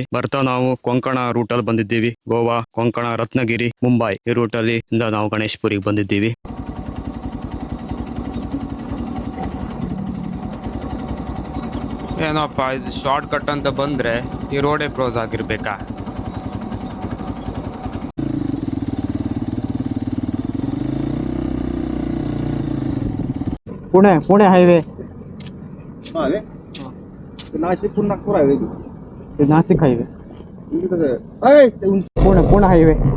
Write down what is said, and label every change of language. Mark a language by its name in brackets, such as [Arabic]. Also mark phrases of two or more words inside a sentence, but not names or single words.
[Kannada] ಬರ್ತಾ ನಾವು ಕೊಂಕಣ ರೂಟಲ್ಲಿ ಬಂದಿದ್ದೀವಿ. ಗೋವಾ, ಕೊಂಕಣ, ರತ್ನಗಿರಿ, ಮುಂಬೈ ಈ ರೂಟಲ್ಲಿ ನಾವು ಗಣೇಶ್ ಪುರಿಗೆ ಬಂದಿದ್ದೀವಿ. ಏನಪ್ಪ ಇದು ಶಾರ್ಟ್ ಕಟ್ ಅಂತ ಬಂದ್ರೆ ಈ ರೋಡೇ ಕ್ಲೋಸ್ ಆಗಿರ್ಬೇಕಾ? [Marathi] पुणे हायवे, नाशिक नागपूर हायवे, नाशिक हायवे, पुणे हायवे.